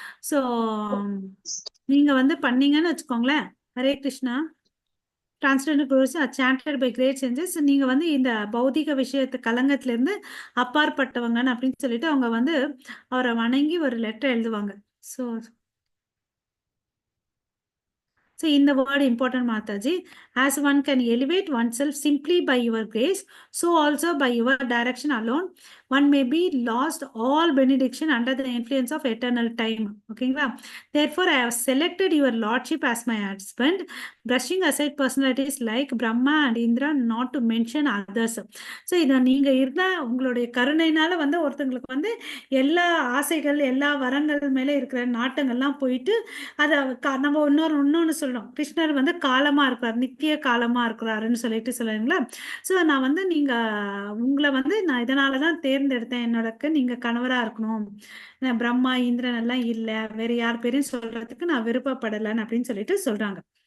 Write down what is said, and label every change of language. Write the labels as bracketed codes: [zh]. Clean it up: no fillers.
[ta] So நீங்க வந்து பண்ணீங்கன்னு வச்சுக்கோங்களேன், Hare Krishna, [en] transcendental glories chanted by great changes, [ta] நீங்க வந்து இந்த பௌதிக விஷயத்து கலங்கத்துல இருந்து அப்பாற்பட்டவங்கன்னு அப்படின்னு சொல்லிட்டு அவங்க வந்து அவரை வணங்கி ஒரு லெட்டர் எழுதுவாங்க. [en] So in the word important Mataji, as one can elevate oneself simply by your grace, so also by your direction alone, one may be lost all benediction under the influence of eternal time. Okay, therefore I have selected your lordship as my husband, brushing aside personalities like Brahma and Indra, not to mention others. [ta] So இதை நீங்க இருந்தா உங்களுடைய கருணையினால வந்து ஒருத்தங்களுக்கு வந்து எல்லா ஆசைகள் எல்லா வரங்கள் மேல இருக்கிற நாட்டங்கள்லாம் போயிட்டு அதை நம்ம இன்னொன்னு சொல்றோம், கிருஷ்ணர் வந்து காலமா இருக்கிறார், நித்திய காலமா இருக்கிறாருன்னு சொல்லிட்டு சொல்லுவீங்களா. ஸோ நான் வந்து நீங்க உங்களை வந்து நான் இதனாலதான் தேர்ந்தெடுத்தேன், என்னோடக்கு நீங்க கணவரா இருக்கணும், பிரம்மா இந்திரன் எல்லாம் இல்ல, வேற யார் பேரையும் சொல்றதுக்கு நான் விருப்பப்படலைன்னு அப்படின்னு சொல்லிட்டு சொல்றாங்க.